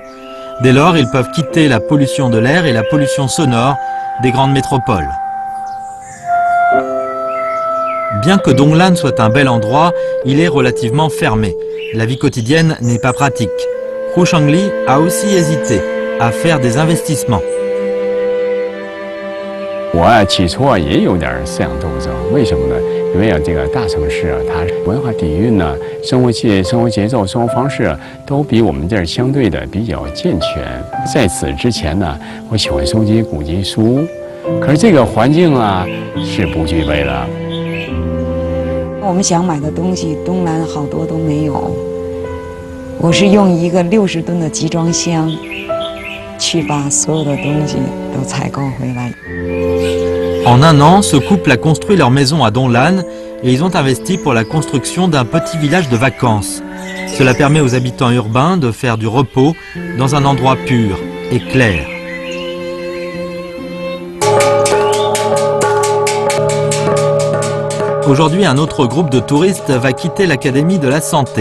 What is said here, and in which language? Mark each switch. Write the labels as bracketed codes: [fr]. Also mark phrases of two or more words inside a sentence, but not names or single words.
[fr] Dès lors, ils peuvent quitter la pollution de l'air et la pollution sonore des grandes métropoles. Bien que Donglan soit un bel endroit, il est relativement fermé. La vie quotidienne n'est pas pratique. Hu Shangli a aussi hésité à faire des investissements. [zh] 我起初也有点思想斗争，为什么呢？因为这个大城市它文化底蕴呢、生活节奏、生活方式都比我们这儿相对的比较健全。在此之前呢，我喜欢收集古籍书，可是这个环境啊是不具备的。我们想买的东西，东南好多都没有。我是用一个60吨的集装箱，去把所有的东西都采购回来。 [fr] En un an, ce couple a construit leur maison à Donglan et ils ont investi pour la construction d'un petit village de vacances. Cela permet aux habitants urbains de faire du repos dans un endroit pur et clair. Aujourd'hui, un autre groupe de touristes va quitter l'Académie de la Santé.